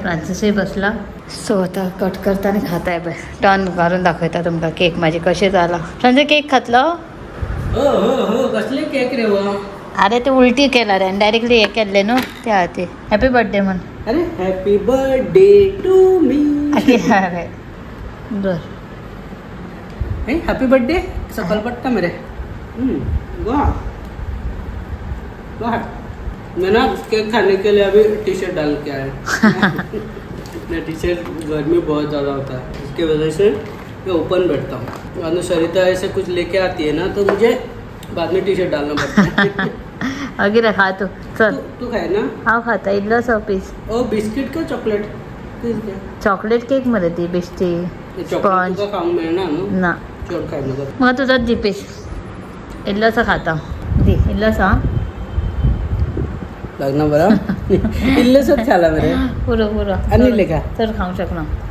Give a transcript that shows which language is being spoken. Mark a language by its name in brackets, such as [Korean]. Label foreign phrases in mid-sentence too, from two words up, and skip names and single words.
[Konkani] फ्रांसिसूय बसला. सो आतां कट करता आनी खाता पळय टर्न मारून दाखयता तुमकां केक म्हाजी कशें जाला. फ्रांसी केक खातलो? कसले केक रे वा. अरे ते उलटी केला रे डायरेक्टली हे केल्ले न्हू त्या खातीर. [English] happy birthday [Konkani] म्हण. [English] अरे happy birthday to me. [Konkani] अरे बर [English] happy birthday [Hindi] सकल पट्टा मेरे. वाह वाह. मैं ना केक खाने के लिए अभी टी शर्ट डाल के आया. टी शर्ट गर्मी बहुत ज़्यादा होता है इसकी वजह से मैं ओपन बैठता हूँ. अनुसरिता ऐसे कुछ लेके आती है ना तो मुझे बाद में टी शर्ट डालना पड़ता है. [Konkani] अगे खा तू चल. तू खाय ना. हांव खाता इल्लोसो पीस. ओ बिस्किट का चॉकलेट. [English] chocolate cake [Konkani] मध्ये ती बेश्टी स्पॉन्ज खाऊंक मेळना न्हू. ना चड खाय नाका. म्हाका तुजोच दी पीस. इल्लोसो खाता दी इल्लोसो. लग्न बरा इल्लेसच खाला मरे. पुरो आणि लेखा तर खाऊ शकना.